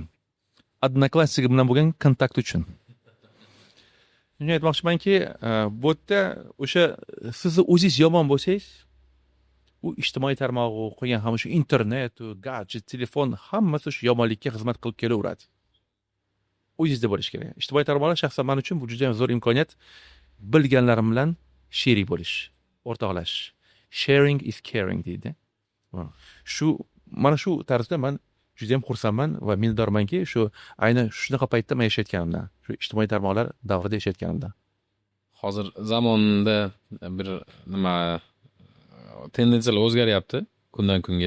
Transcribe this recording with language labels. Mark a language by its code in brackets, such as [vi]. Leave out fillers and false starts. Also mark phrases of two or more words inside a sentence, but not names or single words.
[uz] Odnoklassnik bilan bo'lgan kontakt uchun. Shuni aytmoqchimanki, bu yerda o'sha sizni o'zingiz yomon bo'lsangiz, u ijtimoiy tarmoq qo'ygan ham shu internet, gadjet, telefon hammasi shu yomonlikka xizmat qilib kelaveradi. O'zingizda bo'lish kerak. Ijtimoiy tarmoqlar shaxsan men uchun bu juda ham zo'r imkoniyat. Bilganlarim bilan sherik bo'lish, o'rtoqlashish. [en] Sharing is caring deydi. [uz] Mana shu tarzda men juda ham xursandman va minnatdormanki, shu aynan shunaqa paytda men yashayotganimdan, shu ijtimoiy tarmoqlar davrida yashayotganimdan. Hozir zamonda bir nima tendensiyalar o'zgaryapti kundan kunga.